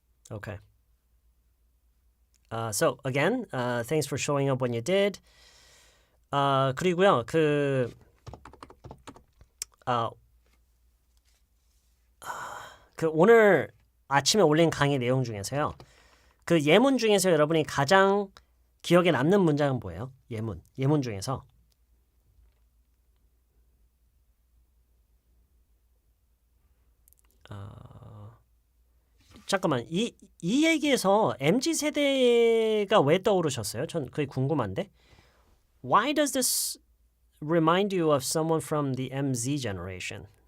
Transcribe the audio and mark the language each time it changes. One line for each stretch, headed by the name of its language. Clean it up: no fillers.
English: Okay. So again, thanks for showing up when you did.
Korean: 그리고요, 그 오늘 아침에 올린 강의 내용 중에서요. 그 예문 중에서 여러분이 가장 기억에 남는 문장은 뭐예요? 예문 중에서. 잠깐만, 이 얘기에서 MZ 세대가 왜 떠오르셨어요? 전 그게 궁금한데.
English: Why does this remind you of someone from the MZ generation?